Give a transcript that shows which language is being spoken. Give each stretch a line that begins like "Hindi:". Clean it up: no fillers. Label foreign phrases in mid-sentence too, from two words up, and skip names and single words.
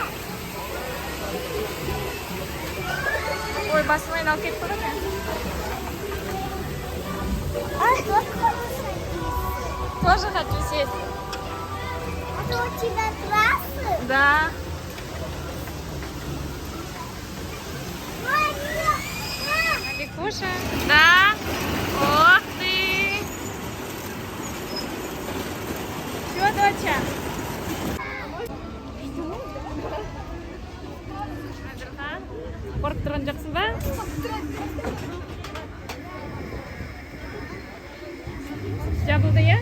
Kazakh: Ой, басымайын алып кетіп бара.
Russian: Тоже хочу сесть. Это у тебя трассы? Да. Маликуша. Да. Ох ты. Все, доча.
Kazakh: Қорқып тұрған жоқсың ба? Жабылды, иә?